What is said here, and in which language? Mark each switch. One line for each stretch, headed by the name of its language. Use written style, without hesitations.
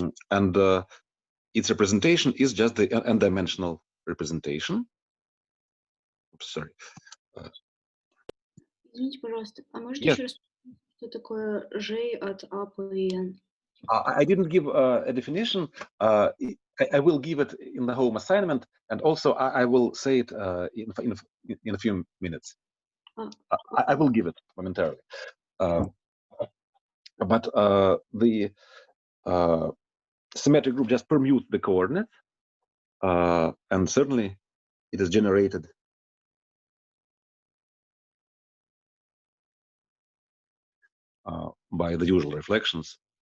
English: And its representation is just the n-dimensional representation. Oops, sorry.
Russian: Извините, пожалуйста, а можете
English: Yes.
Russian: еще раз, что такое J от A по N?
English: I didn't give a definition. I will give it in the home assignment, and also I will say it in a few minutes. I will give it momentarily. But the symmetric group just permutes the coordinates, and certainly it is generated by the usual reflections.